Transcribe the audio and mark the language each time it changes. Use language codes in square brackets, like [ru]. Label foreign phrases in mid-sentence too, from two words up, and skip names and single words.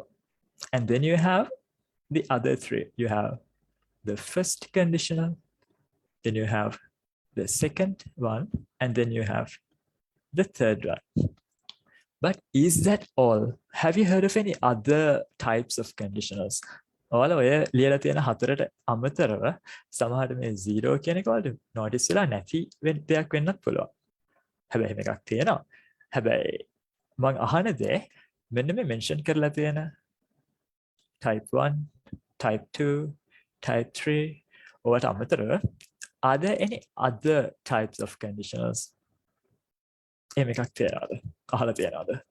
[en] And then you have the other 3. You have the first conditional, then you have the second one, and then you have the third one. But is that all? Have you heard of any other types of conditionals? [si] ඔයාලා ඔය ලියලා තියෙන 4ට අමතරව සමහරට මේ 0 කියන එක වලට notice වෙලා නැති දෙයක් වෙන්නත් පුළුවන්. හැබැයි මේකක් තියෙනවා. හැබැයි මම අහන දේ මෙන්න මේ mention කරලා තියෙන [en] type 1, type 2, type 3 [si] ඔයාලට අමතරව, [en] are there any other types of conditionals? [si] එහෙම එකක් තියෙනවද? අහලා තියෙනවද?